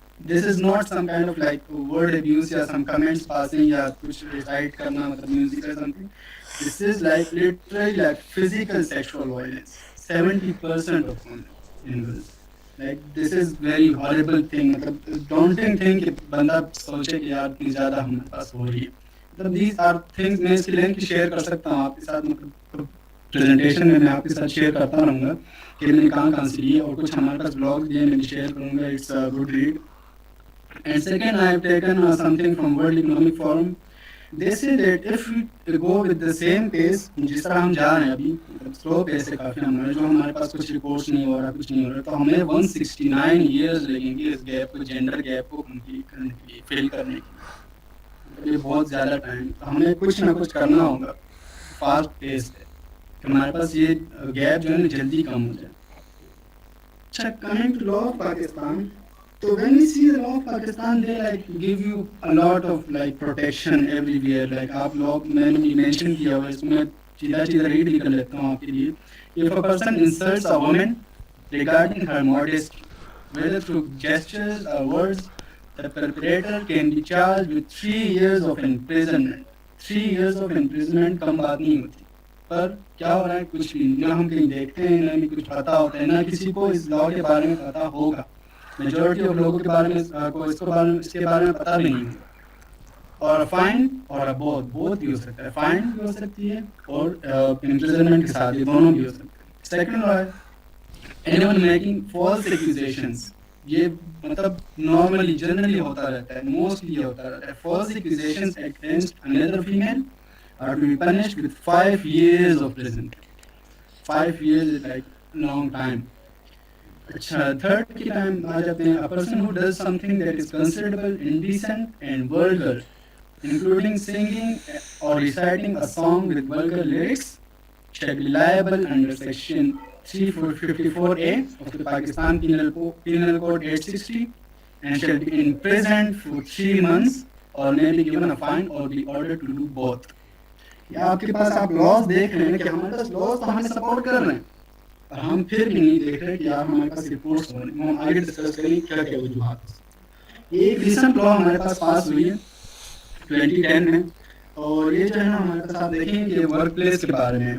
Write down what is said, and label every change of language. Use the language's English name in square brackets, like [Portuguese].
[English] This is not some kind of like word abuse یا some comments passing [Urdu] یا کچھ recite کرنا مطلب [English] music or something. This is like literally like physical sexual violence. 70% of women in girls. Like this is very horrible thing. [Urdu] مطلب [English] daunting thing [Urdu] کہ بندہ سوچے کہ یار اتنی زیادہ ہمارے پاس ہو رہی ہے. مطلب [English] these are things [Urdu] میں اس کے لنک شیئر کر سکتا ہوں آپ کے ساتھ. مطلب پریزنٹیشن میں آپ کے ساتھ شیئر کرتا رہوں گا کہ میں نے کہاں سے لیے, اور کچھ ہمارے پاس بلاگ بھی ہیں میں شیئر کروں گا. [English] It's good read. And second I have taken something from world economic forum. They say that if you go with the same pace [Urdu] جس طرح ہم جا رہے ہیں ابھی, مطلب سلو پیس ہے کافی ہمارا, جو ہمارے پاس کچھ رپورٹس نہیں ہو رہا, کچھ نہیں ہو رہا, تو ہمیں 169 ایئرز لگیں گے اس گیپ کو, جینڈر گیپ کو کمپلیٹ کرنے کے لیے, فل کرنے کے لیے. یہ بہت زیادہ ٹائم, تو ہمیں کچھ نہ کچھ کرنا ہوگا فاسٹ پیس ہے کہ ہمارے پاس یہ گیپ جو ہے نا جلدی کم ہو جائے. اچھا, coming to law of Pakistan, تو [English] when we see the law of Pakistan, they like give you a lot of like protection everywhere. [Urdu] Like آپ لوگ میں نے mention کیا ہوا, اس میں سیدھا ریڈ بھی کر لیتا ہوں آپ کے لیے. [English] If a person insults a woman regarding her modesty, whether through gestures or words, the perpetrator can be charged with 3 years of imprisonment. 3 years of imprisonment [Urdu] کم بات نہیں ہوتی, پر کیا ہو رہا ہے کچھ بھی نہ ہم کہیں دیکھتے ہیں, نہ کچھ پتا ہوتا ہے, نہ کسی کو اس لاء کے بارے میں پتا ہوگا. میجورٹی آف لوگوں کے بارے میں اس کے بارے میں پتہ بھی نہیں ہوگا. اور فائن اور بوتھ بھی ہو سکتا ہے, فائن بھی ہو سکتی ہے اور امپریزنمنٹ کے ساتھ یہ دونوں بھی ہو سکتے ہیں. [English] Second law ہے anyone making false accusations. [Urdu] یہ مطلب نارملی جنرلی ہوتا رہتا ہے, موسٹلی یہ ہوتا رہتا ہے. [English] False accusations against another female are to be punished with 5 years of prison. 5 years is like long time. [Urdu] اچھا, تھرڈ کی ٹائم آ جاتے ہیں. [English] A person who does something that is considerable, indecent and vulgar, including singing or reciting a song with vulgar lyrics, shall be liable under section 354A of the Pakistan Penal Code 860 and shall be imprisoned for 3 months or may be given a fine or be ordered to do both. [Urdu] یا آپ کے پاس آپ laws دیکھ رہے ہیں کہ ہمارے پاس laws تو ہمیں سپورٹ کر رہے ہیں, اور ہم پھر بھی نہیں دیکھ رہے کہ یار ہمارے پاس رپورٹس ہو رہے ہیں. ہم آگے ڈسکس کریں کیا کیا وجوہات. یہ ایک ریسنٹ لا ہمارے پاس پاس ہوئی ہے 2010 میں, اور یہ جو ہے نا ہمارے پاس آپ دیکھیں کہ ورک پلیس کے بارے میں.